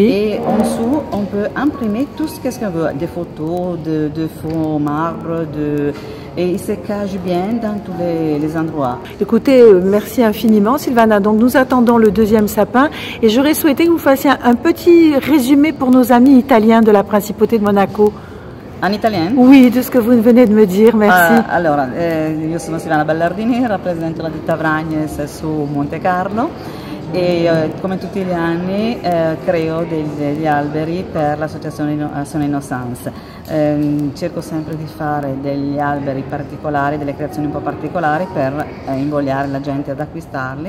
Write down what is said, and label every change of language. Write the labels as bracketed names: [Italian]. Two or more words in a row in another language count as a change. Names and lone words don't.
[French] Et en dessous, on peut imprimer tout ce qu'on veut, des photos, de faux marbre, et il se cache bien dans tous les endroits. Écoutez, merci infiniment Silvana. Donc nous attendons le deuxième sapin et j'aurais souhaité que vous fassiez un petit résumé pour nos amis italiens de la Principauté de Monaco. En italien? Oui, de ce que vous venez de me dire, merci. [Italian] Allora, io sono Silvana Ballardini, rappresento la ditta Vragnes su Monte Carlo e come tutti gli anni creo degli alberi per l'associazione Action Innocence. Cerco sempre di fare degli alberi particolari, delle creazioni un po' particolari per invogliare la gente ad acquistarli.